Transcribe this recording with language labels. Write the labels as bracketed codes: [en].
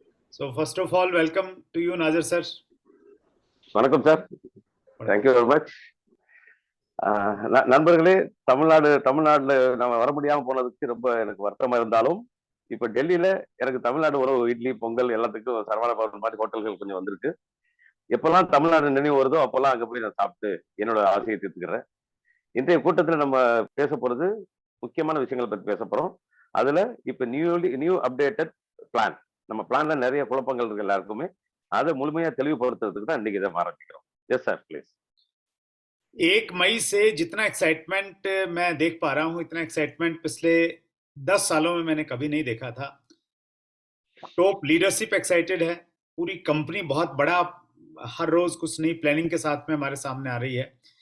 [en] So first of all, welcome to you, Nazar sir. Vanakkam sir. Thank you very much. [ta] நண்பர்களே, தமிழ்நாடுல நம்ம வர முடியாம போனதுக்கு ரொம்ப எனக்கு வருத்தமா இருந்தாலும், இப்ப டெல்லியில எனக்கு தமிழ்நாடு உறவு இட்லி பொங்கல் எல்லாத்துக்கும் சரவண பவன் மாதிரி ஹோட்டல்கள் கொஞ்சம் வந்திருக்கு. எப்பெல்லாம் தமிழ்நாடு நினைவு வருதோ அப்பெல்லாம் அங்க போய் நான் சாப்பிட்டு என்னோட ஆசையை தீர்த்துக்கிறேன். இன்றைய கூட்டத்துல நம்ம பேச போறது முக்கியமான விஷயங்களை பத்தி பேச போறோம். அதுல இப்ப நியூ அப்டேட்டட் பிளான், நம்ம பிளான்ல நிறைய குழப்பங்கள் இருக்கு எல்லாருக்குமே, அதை முழுமையா தெளிவுபடுத்துறதுக்கு தான் இன்னைக்கு இதை ஆரம்பிக்கிறோம். [en] Yes sir, please. [hi] 1 मई से जितना एक्साइटमेंट मैं देख पा रहा हूँ, इतना एक्साइटमेंट पिछले 10 सालों में मैंने कभी नहीं देखा था. टॉप लीडरशिप एक्साइटेड है, पूरी कंपनी बहुत बड़ा, हर रोज कुछ नई प्लानिंग के साथ में हमारे सामने आ रही है.